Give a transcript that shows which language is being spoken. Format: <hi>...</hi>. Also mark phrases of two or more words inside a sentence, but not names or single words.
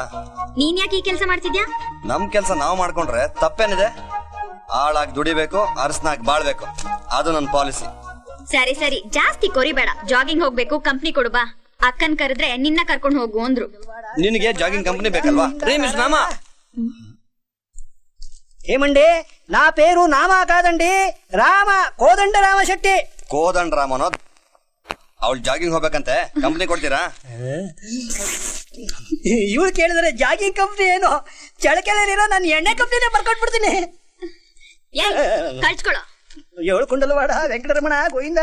<kn>ನೀನ್ ಯಾಕೆ ಈ ಕೆಲಸ ಮಾಡ್ತಿದ್ಯಾ? ನಮ್ ಕೆಲಸ ನಾವು ಮಾಡ್ಕೊಂಡ್ರೆ ತಪ್ಪೇನಿದೆ? ಆಳಾಗಿ ದುಡಿಬೇಕು, ಅರಸನಾಗಿ ಬಾಳ್ಬೇಕು, ಅದು ನನ್ನ ಪಾಲಿಸಿ. ಸರಿ ಸರಿ, ಜಾಸ್ತಿ ಕೊರಿಬೇಡ. ಜಾಗಿಂಗ್ ಹೋಗ್ಬೇಕು, ಕಂಪ್ನಿ ಕೊಡು ಬಾ. ಅಕ್ಕನ್ ಕರೆದ್ರೆ ನಿನ್ನ ಕರ್ಕೊಂಡು ಹೋಗು ಅಂದ್ರು. ನಿನಗೆ ಜಾಗಿಂಗ್ ಕಂಪನಿ ಬೇಕಲ್ವಾ? ಮಿಸ್ ನಾಮ</kn> <te>ఏమండి నా పేరు నామా కాదండి, రామ కోదండ రామ శెట్టి.</te> <kn>ಕೋದಂಡ ರಾಮನೋ ಅವಳು ಜಾಗಿಂಗ್ ಹೋಗ್ಬೇಕಂತೆ, ಕಂಪನಿ ಕೊಡ್ತೀರಾ? ಇವ್ರು ಕೇಳಿದ್ರೆ ಜಾಗಿಂಗ್ ಕಂಪ್ನಿ ಏನು, ಚಳಕೆಲಿರೋ ನಾನು ಎಣ್ಣೆ ಕಂಪ್ನಿನೇ ಬರ್ಕೊಟ್ಬಿಡ್ತೀನಿ. ಕಳ್ಸ್ಕೊಳೋ. ಏಳು ಕುಂಡಲವಾಡ ವೆಂಕಟರಮಣ ಗೋವಿಂದ.</kn>